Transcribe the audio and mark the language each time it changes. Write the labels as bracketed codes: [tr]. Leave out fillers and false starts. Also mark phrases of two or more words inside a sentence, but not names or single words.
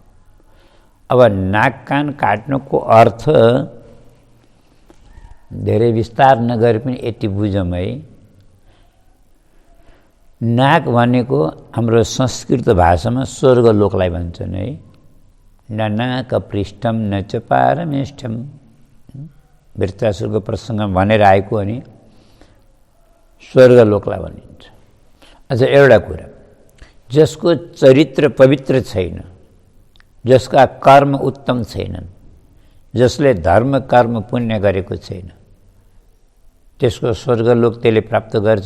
[ne] अब नाक कान काट्नुको अर्थ धेरै विस्तार नगरे पनि यति बुझौँ है। नाक भनेको हाम्रो संस्कृत भाषामा स्वर्गलोकलाई भन्छन् है। [sa] न नाक पृष्ठम न च पारमेष्ठम, [ne] वृत्तासुरको प्रसङ्गमा भनेर आएको अनि स्वर्गलोकलाई भनिन्छ। अझ एउटा कुरा, जसको चरित्र पवित्र छैन, जसका कर्म उत्तम छैनन्, जसले धर्म कर्म पुण्य गरेको छैन, त्यसको स्वर्गलोक त्यसले प्राप्त गर्छ।